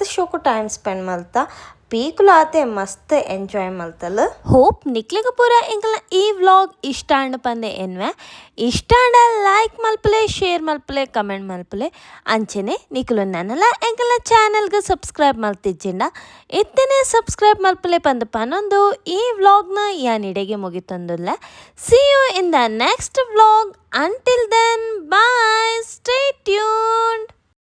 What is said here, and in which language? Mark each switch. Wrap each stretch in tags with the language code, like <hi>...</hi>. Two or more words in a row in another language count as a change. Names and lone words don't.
<tcy>ಶೋಕು</tcy> <en>time spend</en> <tcy>ಮಲ್ತಾ ಪೀಕುಲು ಆತೆ ಮಸ್ತ್ ಎಂಜಾಯ್ ಮಲ್ತಲ್ಲ ಹೋಪ್ ನಿಕ್ಲಿಗ ಪೂರ ಎಂಕಲ ಈ ವ್ಲಾಗ್ ಇಷ್ಟ ಅಂಡ್ ಪಂದೆ ಎನ್ವೆ ಇಷ್ಟ ಅಂಡ ಲೈಕ್ ಮಲ್ಪಲೆ ಶೇರ್ ಮಲ್ಪಲೆ ಕಮೆಂಟ್ ಮಲ್ಪಲೆ ಅಂಚೆನೆ ನಿಕ್ಲು ನನ್ನಲ್ಲ ಎಂಕಲ ಚಾನಲ್ಗೆ ಸಬ್ಸ್ಕ್ರೈಬ್ ಮಲ್ತಿಜ್ಜಿಂಡ ಇತ್ತೇನೆ ಸಬ್ಸ್ಕ್ರೈಬ್ ಮಲ್ಪಲೆ ಪಂದ ಪನೊಂದು ಈ ವ್ಲಾಗ್ನ ಯಾನಿಡೆಗೆ ಮುಗಿತಂದುಲ್ಲ</tcy> <en>see you in the next vlog until then bye stay tuned.</en>